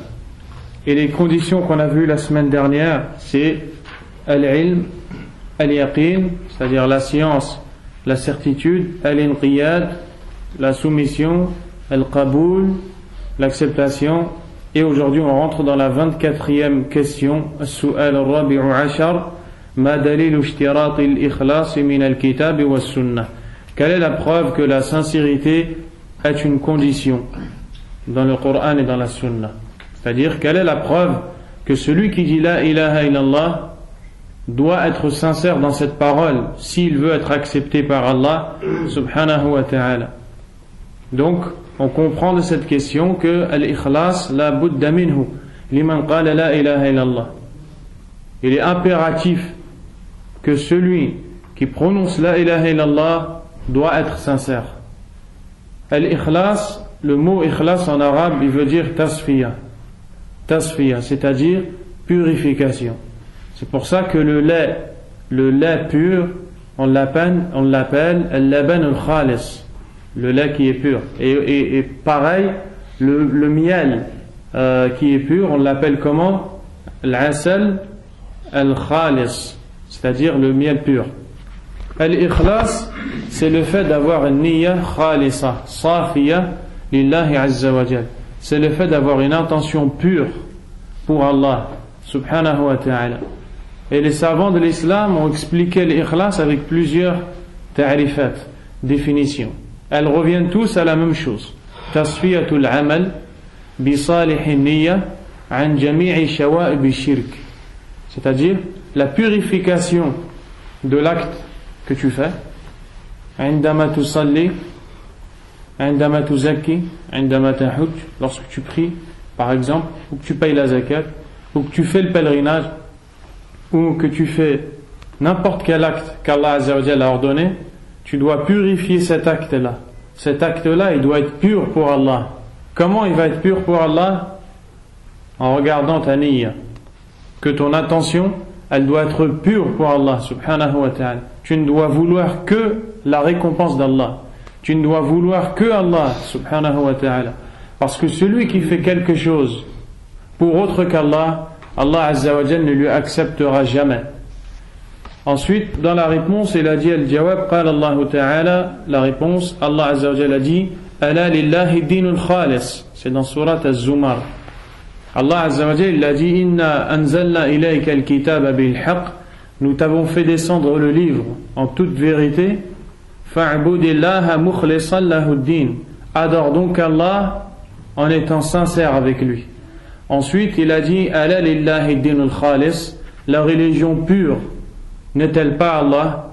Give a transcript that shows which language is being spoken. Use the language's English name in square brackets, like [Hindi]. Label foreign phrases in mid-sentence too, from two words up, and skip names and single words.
[French] Et les conditions qu'on a vues la semaine dernière, c'est [Arabic] العلم، اليقين, [French] c'est-à-dire la science, la certitude, al-inqiyad, la soumission, al-qaboul, l'acceptation. Et aujourd'hui on rentre dans la 24e question, [Arabic] السؤال الرابع عشر، ما دليل اشتراط الإخلاص من الكتاب والسنة. [French] Quelle est la preuve que la sincérité est une condition dans le Coran et dans la Sunna? C'est-à-dire, quelle est la preuve que celui qui dit [Arabic] لا إله إلا الله [French] doit être sincère dans cette parole s'il veut être accepté par [Arabic] الله سبحانه وتعالى? [French] Donc on comprend de cette question que [Arabic] الإخلاص لا بد منه لمن قال لا إله إلا الله. [French] Il est impératif que celui qui prononce [Arabic] لا إله إلا الله [French] doit être sincère. Al-ikhlas, le mot ikhlas en arabe il veut dire tasfiya, c'est-à-dire purification. C'est pour ça que le lait pur, on l'appelle [Arabic] اللبن الخالص, [French] le lait qui est pur. Et pareil, le miel qui est pur, on l'appelle comment? [Arabic] العسل الخالص, [French] c'est-à-dire le miel pur. Al-ikhlas, c'est le fait d'avoir une [Arabic] نية خالصة، صافية لله عز وجل. [French] C'est le fait d'avoir une intention pure pour [Arabic] الله سبحانه وتعالى. [French] Et les savants de l'islam ont expliqué l'ikhlas avec plusieurs ta'rifat. définitions. Elles reviennent tous à la même chose. [Arabic] تصفية العمل بصالح النية عن جميع شوائب الشرك. [French] C'est-à-dire la purification de l'acte que tu fais. [Arabic] عندما تصلي عندما تزكي عندما تحج, [French] lorsque tu pries par exemple, ou que tu payes la zakat, ou que tu fais le pèlerinage, ou que tu fais n'importe quel acte qu' [Arabic] الله عز وجل [French] a ordonné, tu dois purifier cet acte-là. Cet acte-là, il doit être pur pour Allah. Comment il va être pur pour Allah? En regardant ta niyya, que ton attention, elle doit être pure pour [Arabic] الله سبحانه وتعالى. [French] Tu ne dois vouloir que la récompense d'Allah. Tu ne dois vouloir que [Arabic] الله سبحانه وتعالى. [French] Parce que celui qui fait quelque chose pour autre qu'Allah, [Arabic] الله عز وجل [French] ne lui acceptera jamais. Ensuite, dans la réponse, il a dit [Arabic] الجواب، قال الله تعالى, [French] la réponse, [Arabic] الله عز وجل [French] a dit [Arabic] ألا لله الدين الخالص. [French] C'est dans [Arabic] سورة الزمر. الله عز وجل, [French] il a dit [Arabic] إنا أنزلنا إليك الكتاب بالحق. [French] Nous t'avons fait descendre le livre en toute vérité. [Arabic] فاعبد الله مخلصا له الدين. [French] Adore donc Allah en étant sincère avec lui. Ensuite, il a dit [Arabic] ألا لله الدين الخالص. [French] La religion pure n'est-elle pas Allah?